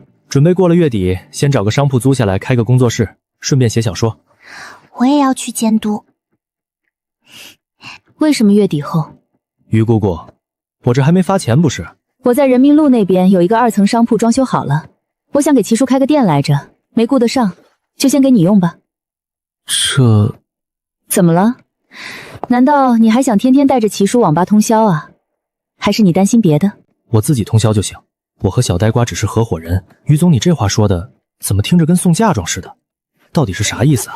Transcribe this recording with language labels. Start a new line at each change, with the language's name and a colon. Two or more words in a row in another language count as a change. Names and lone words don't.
Chinese: 準備過了月底，先找個商鋪租下來開個工作室，順便寫小說。我也要去监督。為什麼月底後？于姑姑，我這還沒發錢不是？我在人民路那邊有一個2層商鋪裝修好了，我想給齊叔開個店來着，沒顧得上，就先給你用吧。這怎麼了？難道你還想天天帶着齊叔網吧通宵啊？還是你擔心別的？我自己通宵就行。我和小呆瓜只是合夥人。于總，你這話說的怎麼聽着跟送嫁妝似的？到底是啥意思啊？